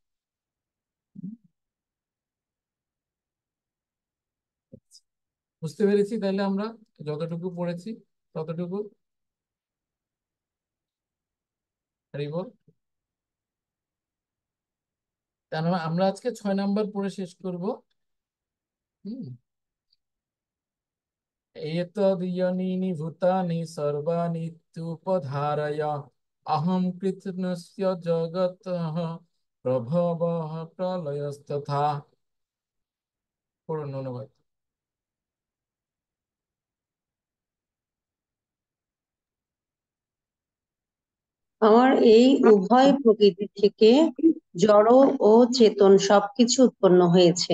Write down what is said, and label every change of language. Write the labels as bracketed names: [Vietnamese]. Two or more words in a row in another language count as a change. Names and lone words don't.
[Bangla] বুঝতে পেরেছি তাহলে আমরা যতটুকু পড়েছি ততটুকু। হরি বল। কেননা আমরা আজকে 6 নাম্বার পড়ে শেষ করব। হুম। [Sanskrit] एतद्योनीनि भूतानि सर्वाणीत्युपधारय अहं कृत्स्नस्य जगतः प्रभवः प्रलयस्तथा। [Bangla] পড়ুন অনুবাদ। আমার এই উভয় প্রকৃতি থেকে জড় ও চেতন সবকিছু উৎপন্ন হয়েছে।